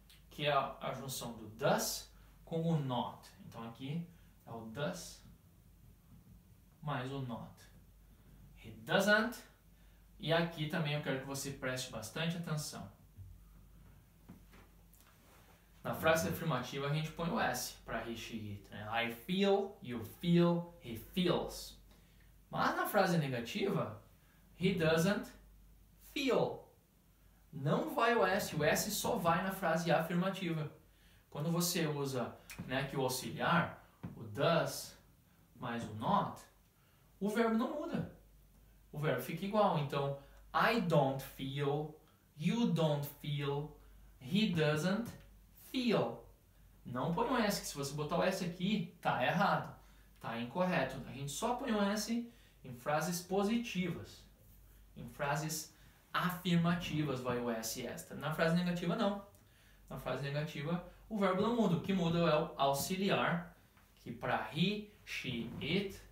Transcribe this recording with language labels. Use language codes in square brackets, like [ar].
[pt] Que é a junção do does com o not. Então aqui é o does mais o not. [en] He doesn't. [pt] E aqui também eu quero que você preste bastante atenção. Na frase afirmativa a gente põe o S para he, she, it. Né? [en] I feel, you feel, he feels. [pt] Mas na frase negativa, [en] he doesn't feel. [pt] Não vai o S só vai na frase afirmativa. Quando você usa, né, aqui o auxiliar, o does mais o not, o verbo não muda. O verbo fica igual. Então, [en] I don't feel, you don't feel, he doesn't feel. [pt] Não põe o S, que se você botar o S aqui, tá errado. Tá incorreto. A gente só põe o S em frases positivas. Em frases afirmativas vai o S extra. Na frase negativa, não. Na frase negativa, o verbo não muda. O que muda é o auxiliar, que para he, she, it.